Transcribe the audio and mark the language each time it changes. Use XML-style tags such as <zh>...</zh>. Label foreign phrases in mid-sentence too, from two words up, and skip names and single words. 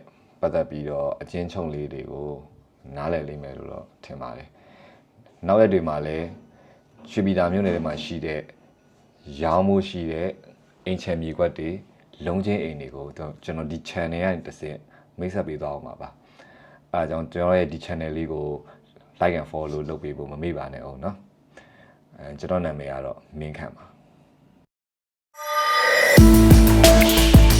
<my>ပတ်သက်ပြီးတော့အချင်းချုံလေးတွေကိုနားလည်လိမ့်မယ်လို့တော့ထင်ပါတယ်နောက်ရက်တွေမှာလည်းရွှေပြည်သာမြို့နယ်ထဲမှာရှိတဲ့ရောင်းမှုရှိတဲ့အိမ်ချမ်းမြေကွက်တွေလုံးချင်းအိမ်တွေကိုကျွန်တော်ဒီ channel ကနေတစ်ဆင့်မိတ်ဆက်ပေးသွားအောင်ပါအဲဒါကြောင့်ကျွန်တော်ရဲ့ဒီ channel လေးကို</my> <en>like and follow</en> <my>လုပ်ပေးဖို့မမေ့ပါနဲ့အောင်เนาะကျွန်တော်နာမည်ကတော့မင်းခန့်ပါ</my>